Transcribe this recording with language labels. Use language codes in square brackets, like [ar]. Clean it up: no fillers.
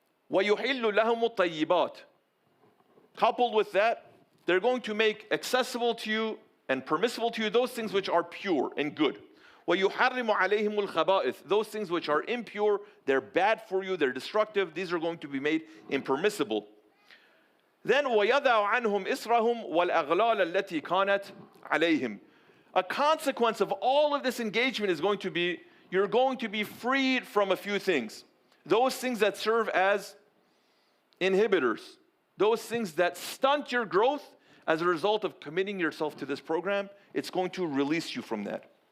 [ar] وَيُحِلُّ لَهُمُ الطَّيِّبَاتِ. [en] Coupled with that, they're going to make accessible to you and permissible to you those things which are pure and good. [ar] وَيُحَرِّمُ عَلَيْهِمُ الْخَبَائِثِ. [en] Those things which are impure, they're bad for you, they're destructive, these are going to be made impermissible. [ar] Then وَيَضَعُ عَنْهُمْ إِسْرَهُمْ وَالْأَغْلَالَ الَّتِي كَانَتْ عَلَيْهِمْ. [en] A consequence of all of this engagement is going to be, you're going to be freed from a few things. Those things that serve as inhibitors. Those things that stunt your growth as a result of committing yourself to this program, it's going to release you from that.